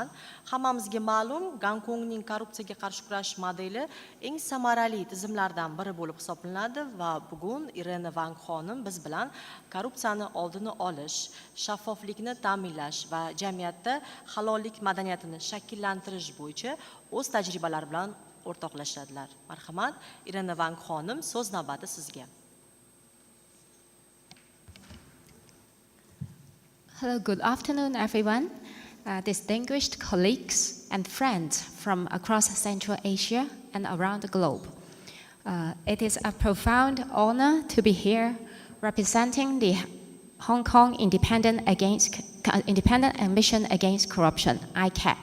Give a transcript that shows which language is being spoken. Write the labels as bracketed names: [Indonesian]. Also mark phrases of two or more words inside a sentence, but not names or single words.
[Uzbek] Hammamizga ma'lum, Gonkongning korrupsiyaga qarshi kurash modeli eng samarali tizimlardan biri bo'lib hisoblanadi va bugun Irena Wang xonim biz bilan korrupsiyani oldini olish, shaffoflikni ta'minlash va jamiyatda halollik madaniyatini shakllantirish bo'yicha o'z tajribalari bilan o'rtoqlashadilar. Marhamat, Irena Wang xonim, so'z navbati sizga. [English] Hello, good afternoon, everyone. Distinguished colleagues and friends from across Central Asia and around the globe. It is a profound honor to be here representing the Hong Kong Independent Mission Against Corruption, ICAC.